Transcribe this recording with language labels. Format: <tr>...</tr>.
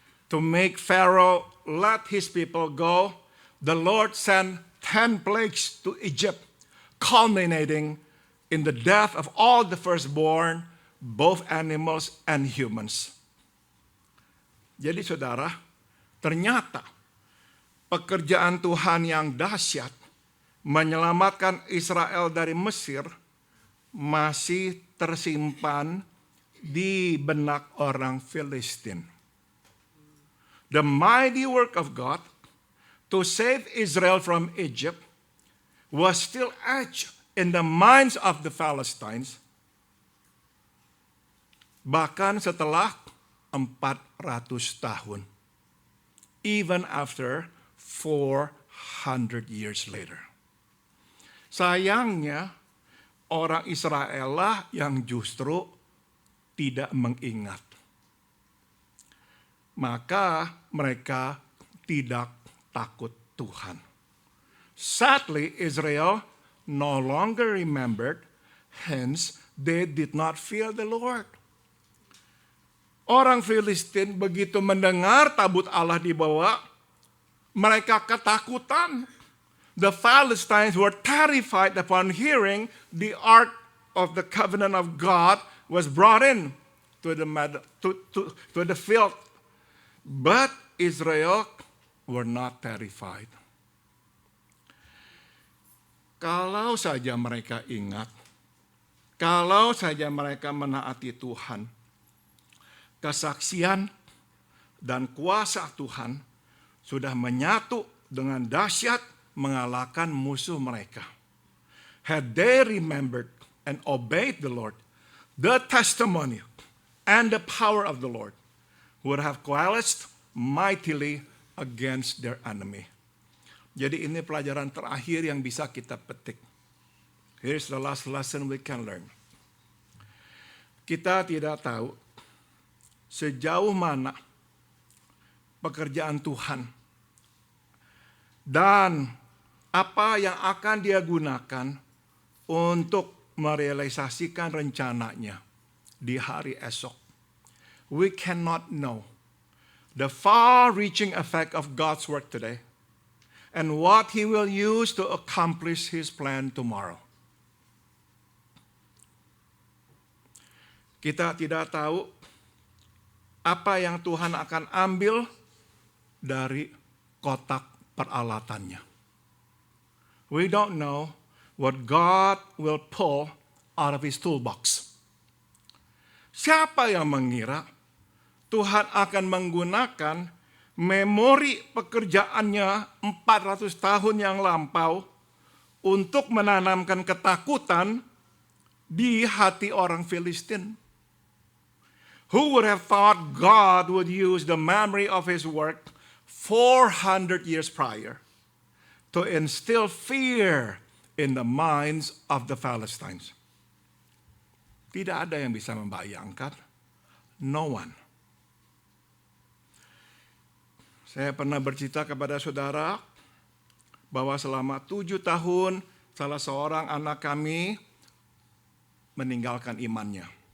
<en>To make Pharaoh let his people go, the Lord sent 10 plagues to Egypt, culminating in the death of all the firstborn, both animals and humans.</en> <id>Jadi saudara, ternyata pekerjaan Tuhan yang dahsyat menyelamatkan Israel dari Mesir masih tersimpan di benak orang Filistin.</id> <en>The mighty work of God to save Israel from Egypt was still etched in the minds of the Philistines,</en> <id>bahkan setelah 400 tahun.</id> <en>Even after 400 years later.</en> <id>Sayangnya, orang Israel lah yang justru tidak mengingat. Maka mereka tidak takut Tuhan.</id> <en>Sadly, Israel no longer remembered, hence they did not fear the Lord.</en> <id>Orang Filistin begitu mendengar tabut Allah dibawa, mereka ketakutan.</id> <en>The Philistines were terrified upon hearing the Ark of the Covenant of God was brought in to the field. But Israel were not terrified.</en> <id>Kalau saja mereka ingat, kalau saja mereka menaati Tuhan, kesaksian dan kuasa Tuhan sudah menyatu dengan dahsyat mengalahkan musuh mereka.</id> <en>Had they remembered and obeyed the Lord, the testimony and the power of the Lord would have coalesced mightily against their enemy.</en> <id>Jadi ini pelajaran terakhir yang bisa kita petik.</id> <en>Here's the last lesson we can learn.</en> <id>Kita tidak tahu sejauh mana pekerjaan Tuhan dan apa yang akan Dia gunakan untuk merealisasikan rencananya di hari esok.</id> <en>We cannot know the far-reaching effect of God's work today and what He will use to accomplish His plan tomorrow.</en> <id>Kita tidak tahu apa yang Tuhan akan ambil dari kotak peralatannya.</id> <en>We don't know what God will pull out of His toolbox.</en> <id>Siapa yang mengira Tuhan akan menggunakan memori pekerjaannya 400 tahun yang lampau untuk menanamkan ketakutan di hati orang Filistin.</id> <en>Who would have thought God would use the memory of his work 400 years prior to instill fear in the minds of the Philistines?</en> <id>Tidak ada yang bisa membayangkan.</id> <en>No one.</en> <id>Saya pernah bercerita kepada saudara bahwa selama 7 tahun salah seorang anak kami meninggalkan imannya.</id>